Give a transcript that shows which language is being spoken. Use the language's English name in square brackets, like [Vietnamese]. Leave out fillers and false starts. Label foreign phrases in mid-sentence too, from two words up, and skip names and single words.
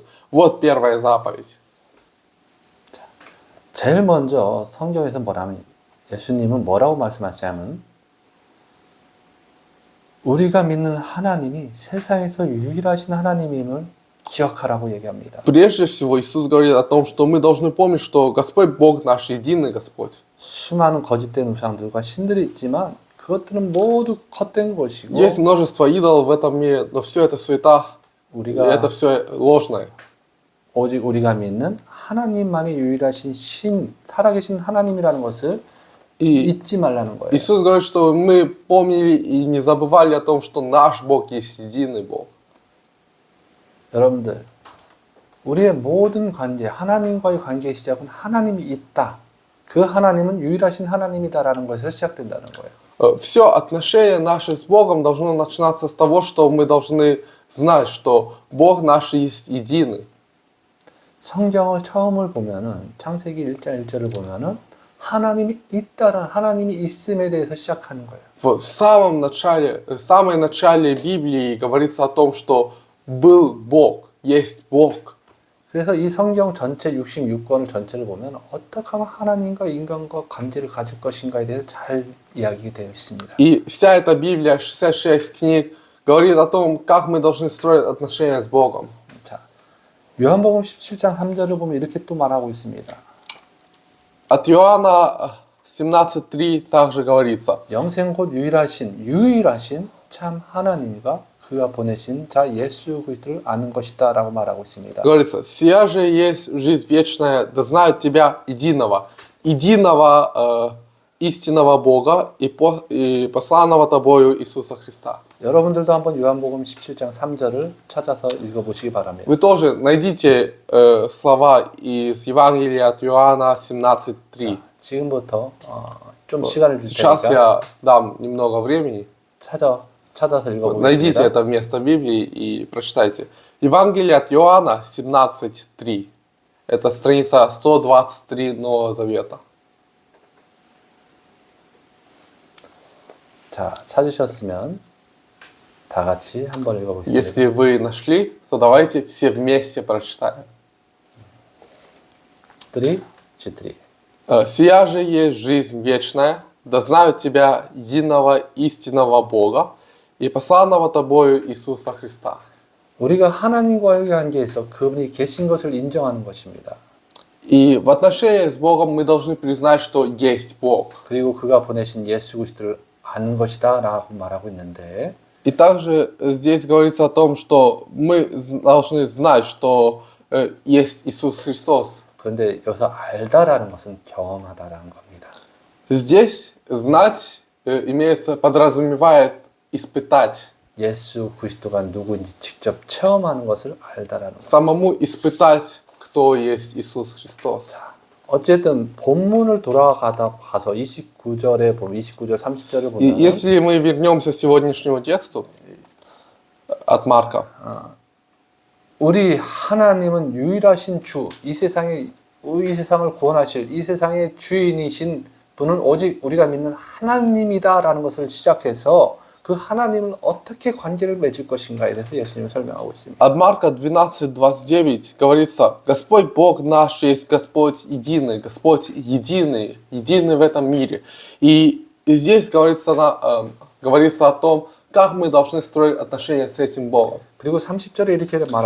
[Russian] Вот первая заповедь. [Korean] 제일 먼저 성경에서 예수님은 뭐라고 말씀하시냐면 우리가 믿는 하나님이 세상에서 유일하신 하나님임을 기억하라고 얘기합니다. [Russian] Прежде всего, Иисус говорит о том, что мы должны помнить, что Господь Бог наш единый Господь. [Korean] 수많은 거짓된 우상들과 신들이 있지만 그것들은 모두 헛된 것이고 [Russian] Есть множество идолов в этом мире, но все это суета, и [Korean] 우리가 [Russian] это все ложное. [Korean] 오직 우리가 믿는 하나님만이 유일하신 살아계신 하나님이라는 것을 잊지 말라는 거예요. [Russian] Иисус говорит, что мы помнили и не забывали о том, что наш Бог есть единый Бог. [Korean] 여러분들, 우리의 모든 관계, 하나님과의 관계의 시작은 하나님이 있다. 그 하나님은 유일하신 하나님이다라는 것에서 시작된다는 거예요. [Russian] Все отношения наши с Богом должно начинаться с того, что мы должны знать, что Бог наш есть единый. [Korean] 성경을 처음을 보면은 창세기 1장 1절을 보면은 하나님이 있다라는 하나님이 있음에 대해서 시작하는 거예요. [Russian] В самой начале Библии говорится о том, что был Бог, есть Бог. [Korean] 그래서 이 성경 전체 66권을 전체를 보면 어떻게 하면 하나님과 인간과 관계를 가질 것인가에 대해서 잘 이야기되어 있습니다. [Russian] И вся эта Библия, 66 книг, говорит о том, как мы должны строить отношения с Богом. [Korean] 자, 요한복음 17장 3절을 보면 이렇게 또 말하고 있습니다. [Russian] От Иоанна 17:3 также говорится: [Korean] 영생 곧 유일하신 참 하나님과 그가 보내신 자 예수 그리스도를 아는 것이다라고 말하고 있습니다. [Russian] Говорится: «Сия же есть жизнь вечная, да знают тебя единого истинного Бога и посланного тобою Иисуса Христа». [Korean] 여러분들도 한번 요한복음 17장 3절을 찾아서 읽어보시기 바랍니다. [Russian] Вы тоже найдите слова из Евангелия от Иоанна 17:3. [Korean] 지금부터 좀 시간을 줄 [Russian] Сейчас [Korean] 테니까 [Russian] я дам немного времени. [Korean] 찾아서 [Russian] Найдите [Korean] 읽어보겠습니다. [Russian] это место Библии и прочитайте. Евангелие от Иоанна 17:3. Это страница 123 Нового Завета. [Korean] 자, 찾으셨으면 다 같이 한번 읽어보겠습니다. [Russian] Если вы нашли, то давайте все вместе прочитаем. 3, G3. «Сия же есть жизнь вечная, да знают тебя единого истинного Бога и посланного тобою Иисуса Христа». [Korean] 우리가 하나님과의 관계에서 그분이 계신 것을 인정하는 것입니다. [Russian] И в отношении с Богом мы должны признать, что есть Бог. [Korean] 그리고 그가 보내신 예수 그리스도를 아는 것이다 라고 말하고 있는데 [Russian] И также здесь говорится о том, что мы должны знать, что есть Иисус Христос. [Korean] 그런데 여기서 알다라는 것은 경험하다라는 겁니다. [Russian] Здесь знать подразумевает испытать, [Korean] 예수 그리스도가 누구인지 직접 체험하는 것을 알다라는 것. [Russian] самому испытать, кто есть Иисус Христос. [Korean] 어쨌든 본문을 돌아가다 가서 29절에 보면 29절 30절을 [Russian] И [Korean] 보면 [Russian] если мы вернемся к сегодняшнему тексту от Марка, [Korean] 우리 하나님은 유일하신 주, 이 세상을 구원하실 이 세상의 주인이신 분은 오직 우리가 믿는 하나님이다라는 것을 시작해서 그 하나님은 어떻게 관계를 맺을 것인가에 대해서 예수님은 설명하고 있습니다. [Russian] от Марка 12:29 говорится: Господь Бог наш есть Господь единый единый в этом мире. И здесь говорится о том, как мы должны строить отношения с этим Богом. [Korean] 그리고 30절에 이렇게 말하고